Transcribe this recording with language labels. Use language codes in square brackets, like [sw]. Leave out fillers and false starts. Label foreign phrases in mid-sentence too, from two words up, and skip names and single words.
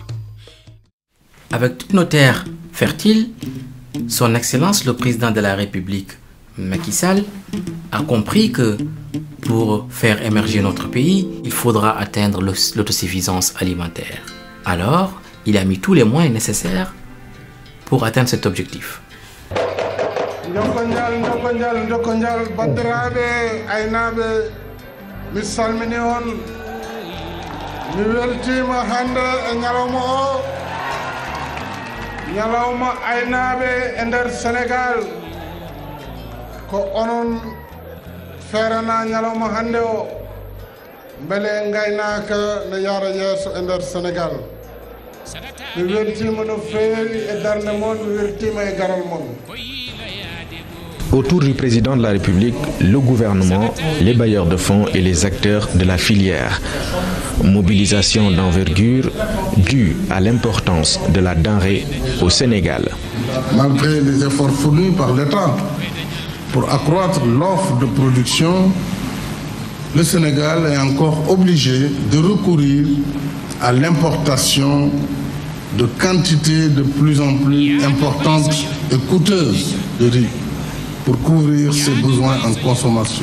[fr] Avec toutes nos terres fertiles, Son Excellence le Président de la République, Macky Sall, a compris que pour faire émerger notre pays, il faudra atteindre l'autosuffisance alimentaire. Alors, il a mis tous les moyens nécessaires pour atteindre cet objectif. [ff] Ñalawma aynaɓe e nder Sénégal ko onon feerana ñalawma hande o beele gaynaka ne yaara yeeso e nder Sénégal. Mi weltima no feewi e darde mon, mi weltima e garal mon. [fr] Autour du président de la République, le gouvernement, les bailleurs de fonds et les acteurs de la filière. Mobilisation d'envergure due à l'importance de la denrée au Sénégal. Malgré les efforts fournis par l'État pour accroître l'offre de production, le Sénégal est encore obligé de recourir à l'importation de quantités de plus en plus importantes et coûteuses de riz pour couvrir ses besoins en consommation.